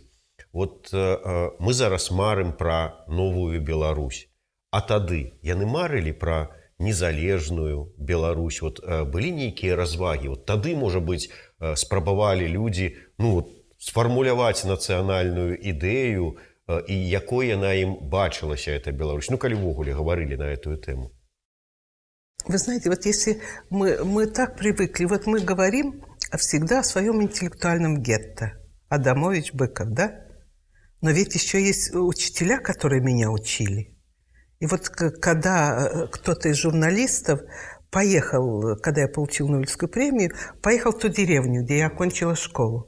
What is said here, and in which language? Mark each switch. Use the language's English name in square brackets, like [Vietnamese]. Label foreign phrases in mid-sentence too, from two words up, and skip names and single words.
[Belarusian] Вот мы зараз марым пра новую Беларусь, а тады яны марылі пра незалежную Беларусь. Вот былі нейкія развагі. Вот тады, можа быць, спрабавалі людзі, ну, сфармуляваць нацыянальную ідэю, і якой яна ім бачылася, эта Беларусь. Ну, калі ввогуле [Russian] говорили на эту тему. Вы знаете, вот если мы так привыкли, вот мы говорим всегда о своем интеллектуальном гетто. Адамович, Быков, да? Но ведь еще есть учителя, которые меня учили. И вот когда кто-то из журналистов поехал, когда я получил Нобелевскую премию, поехал в ту деревню, где я окончила школу.